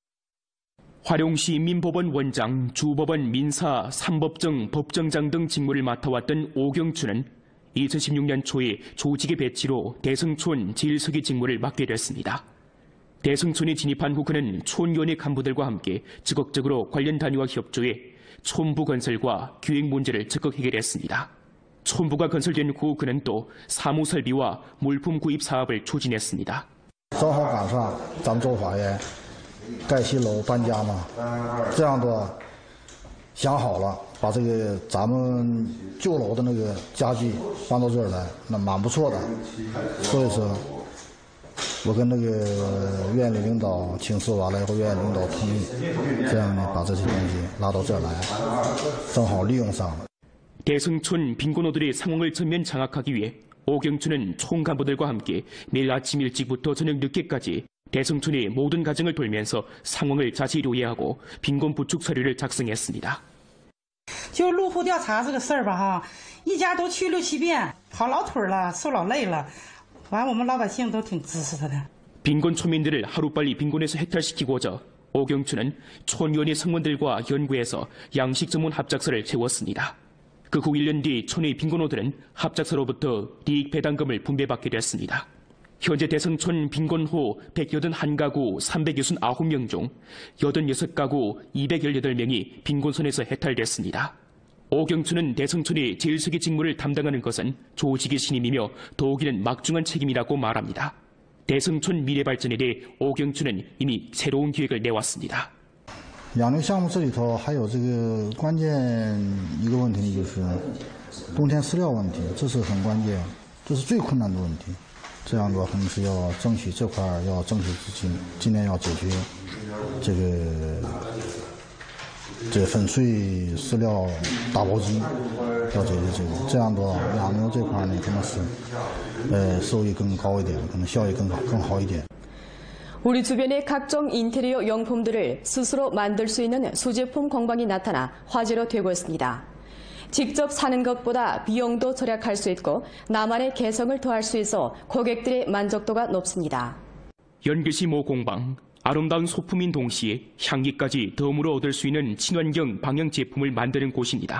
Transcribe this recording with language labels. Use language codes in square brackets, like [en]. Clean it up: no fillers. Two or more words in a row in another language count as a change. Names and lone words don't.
[ko] 화령시 민법원 원장, 주법원 민사, 삼법정, 법정장 등 직무를 맡아왔던 오경춘은 2016년 초에 조직의 배치로 대성촌 제일서기 직무를 맡게 됐습니다. 대성촌에 진입한 후 그는 촌위원회 간부들과 함께 적극적으로 관련 단위와 협조해 촌부 건설과 기획 문제를 적극 해결했습니다. 촌부가 건설된 후 그는 또 사무 설비와 물품 구입 사업을 추진했습니다. [zh] 正好赶上咱们州法院盖新楼搬家嘛，这样的想好了，把这个咱们旧楼的那个家具搬到这儿来，那蛮不错的，所以说。我跟那个院里领导请示完了以后，院里领导同意，这样呢把这些东西拉到这儿来，正好利用上了。 [ko] 대성촌 빈곤호들의 상황을 전면 장악하기 위해 오경춘은 촌 간부들과 함께 매일 아침 일찍부터 저녁 늦게까지 대성촌의 모든 가정을 돌면서 상황을 자세히 요해하고 빈곤 부축 서류를 작성했습니다. [zh] 就入户调查这个事儿吧哈，一家都去6、7遍，跑老腿了，受老累了。 完，我们老百姓都挺支持他的。 [ko] 빈곤 초민들을 하루빨리 빈곤에서 해탈시키고자 오경춘은 촌위원회 성원들과 연구해서 양식 전문 합작사를 세웠습니다. 그 후 1년 뒤 촌의 빈곤호들은 합작사로부터 이익 배당금을 분배받게 됐습니다. 현재 대성촌 빈곤호 181가구 369명 중 86가구 218명이 빈곤선에서 해탈됐습니다. 오경춘은 대성촌의 제일서기 직무를 담당하는 것은 조직의 신임이며 더욱이는 막중한 책임이라고 말합니다. 대성촌 미래발전에 대해 오경춘은 이미 새로운 계획을 내왔습니다. [zh] 养牛项目这里头还有这个关键一个问题，就是冬天饲料问题，这是很关键，这是最困难的问题。这样的话，肯定是要争取这块要争取资金，尽量要解决这个粉碎饲料打包机，要解决这个。这样的话，养牛这块呢，可能是收益更高一点，可能效益更好一点。 [ko] 우리 주변의 각종 인테리어 용품들을 스스로 만들 수 있는 소제품 공방이 나타나 화제로 되고 있습니다. 직접 사는 것보다 비용도 절약할 수 있고 나만의 개성을 더할 수 있어 고객들의 만족도가 높습니다. 연길시 모 공방, 아름다운 소품인 동시에 향기까지 덤으로 얻을 수 있는 친환경 방향 제품을 만드는 곳입니다.